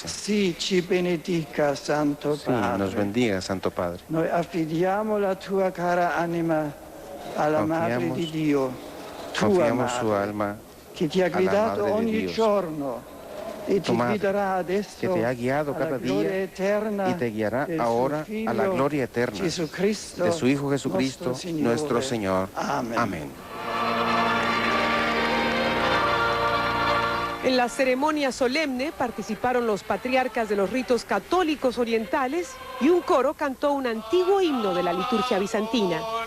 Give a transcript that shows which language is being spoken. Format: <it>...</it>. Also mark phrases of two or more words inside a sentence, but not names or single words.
<it>Sí, ci benedica, Santo Padre.</it> <es>Sí, nos bendiga, Santo Padre.</es> <it>Noi affidiamo la tua cara anima alla Madre di Dio,</it> <es>confiamos su alma</es> <it>che ti ha guidato ogni giorno e ti guiderà adesso</it> <es>que te ha guiado cada día y te guiará ahora a la gloria eterna de su Hijo Jesucristo, nuestro Señor. Amén. En la ceremonia solemne participaron los patriarcas de los ritos católicos orientales y un coro cantó un antiguo himno de la liturgia bizantina.</es>